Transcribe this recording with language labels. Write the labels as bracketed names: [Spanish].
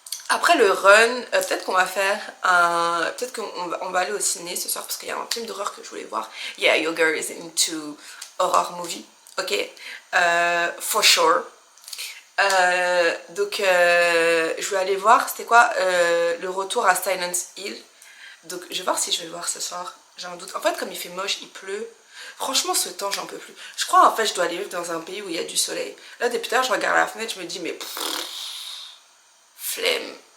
[French] Après le run, peut-être qu'on va faire peut-être qu'on va aller au ciné ce soir parce qu'il y a un film d'horreur que je voulais voir. [English] Yeah, your girl is into horror movie, ok, for sure. [French] Donc je vais aller voir, c'était quoi, le retour à Silent Hill. Donc je vais voir si je vais le voir ce soir, j'ai un doute. En fait comme il fait moche, il pleut. Franchement ce temps j'en peux plus. Je crois en fait je dois aller vivre dans un pays où il y a du soleil. Là depuis tout à l'heure je regarde la fenêtre, je me dis mais... flemme.